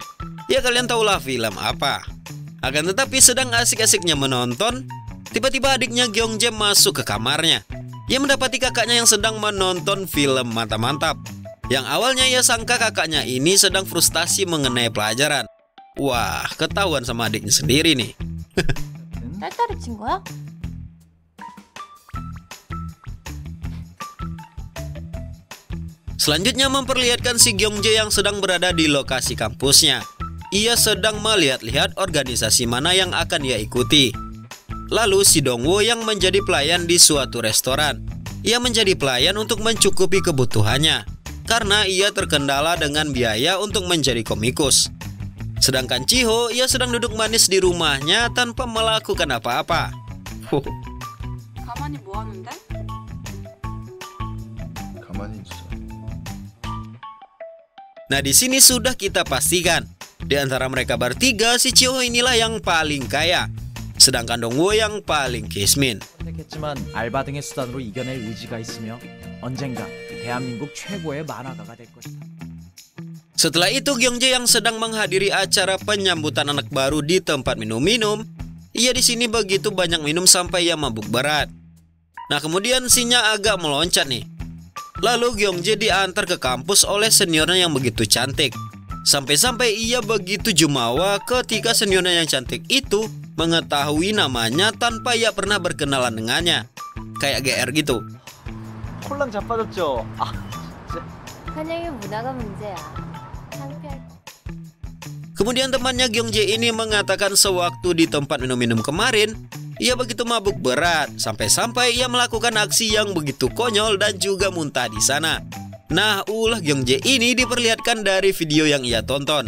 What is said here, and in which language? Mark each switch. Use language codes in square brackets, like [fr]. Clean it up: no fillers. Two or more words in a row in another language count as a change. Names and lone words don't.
[id] Ya kalian tahulah film apa. Akan tetapi sedang asik-asiknya menonton, tiba-tiba adiknya Gyeongjae masuk ke kamarnya. Ia mendapati kakaknya yang sedang menonton film mantap-mantap. Yang awalnya ia sangka kakaknya ini sedang frustasi mengenai pelajaran. Wah, ketahuan sama adiknya sendiri nih. [ko] 딸딸이 친구야? [id] Selanjutnya memperlihatkan si Gyeongjae yang sedang berada di lokasi kampusnya. Ia sedang melihat-lihat organisasi mana yang akan ia ikuti. Lalu si Dongwo yang menjadi pelayan di suatu restoran. Ia menjadi pelayan untuk mencukupi kebutuhannya, karena ia terkendala dengan biaya untuk menjadi komikus. Sedangkan Chiho, ia sedang duduk manis di rumahnya tanpa melakukan apa-apa. [ko] 가만히 뭐 하는데? 가만히 있어. [id] Nah, di sini sudah kita pastikan, di antara mereka bertiga si Chiho inilah yang paling kaya. sedangkan Dongwo yang paling kismin. [ko] 선택했지만 알바 등의 수단으로 이겨낼 의지가 있으며 언젠가 대한민국 최고의 만화가가 될 것이다. [id] Setelah itu Gyeongjae yang sedang menghadiri acara penyambutan anak baru di tempat minum-minum, ia di sini begitu banyak minum sampai ia mabuk berat. Nah kemudian Sinya agak meloncat nih. Lalu Gyeongjae diantar ke kampus oleh seniornya yang begitu cantik. Sampai-sampai ia begitu jumawa ketika seniornya yang cantik itu mengetahui namanya tanpa ia pernah berkenalan dengannya. Kayak GR gitu. [ko] 홀랑 자빠졌죠? 한영의 문화가 문제야. 창피할 거. [id] Kemudian temannya Gyeongjae ini mengatakan sewaktu di tempat minum-minum kemarin, ia begitu mabuk berat sampai-sampai ia melakukan aksi yang begitu konyol dan juga muntah di sana. Nah, ulah Gyeongjae ini diperlihatkan dari video yang ia tonton.